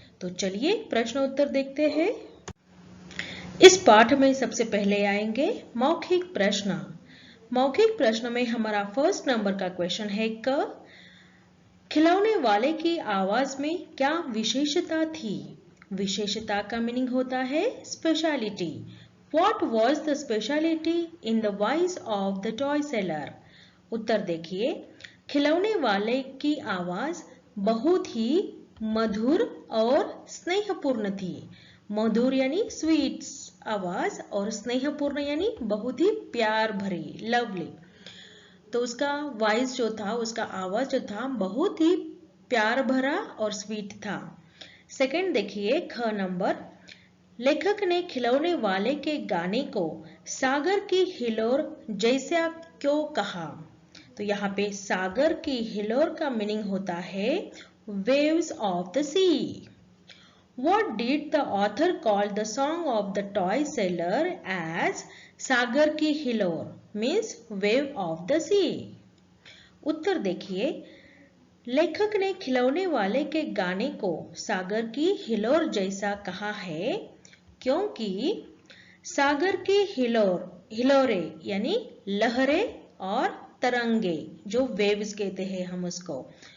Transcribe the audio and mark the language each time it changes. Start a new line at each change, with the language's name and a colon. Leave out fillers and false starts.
Hindi: तो चलिए प्रश्नोत्तर देखते हैं। इस पाठ में सबसे पहले आएंगे मौखिक प्रश्न। मौखिक प्रश्न में हमारा 1st नंबर का क्वेश्चन है क खिलौने वाले की आवाज में क्या विशेषता थी? विशेषता का मीनिंग होता है speciality.
English: What was the speciality in the voice of the toy seller?
Hindi: उत्तर देखिए, खिलौने वाले की आवाज बहुत ही मधुर और स्नेहपूर्ण थी। मधुर यानी स्वीट आवाज और स्नेहपूर्ण यानी बहुत ही प्यार भरी, लवली। तो उसका वॉइस जो था, उसका आवाज जो था बहुत ही प्यार भरा और स्वीट था। सेकंड देखिए, ख नंबर, लेखक ने खिलौने वाले के गाने को सागर की हिलोर जैसा क्यों कहा? तो यहाँ पे सागर की हिलोर का मीनिंग होता है
English: Waves of the sea. What did the author call the song of the toy seller as
Hindi: सागर की हिलोर
English: means wave of the sea?
Hindi: उत्तर देखिए, लेखक ने खिलौने वाले के गाने को सागर की हिलोर जैसा कहा है क्योंकि सागर की हिलोरे यानी लहरें और तरंगे, जो वेव्स कहते हैं हम उसको।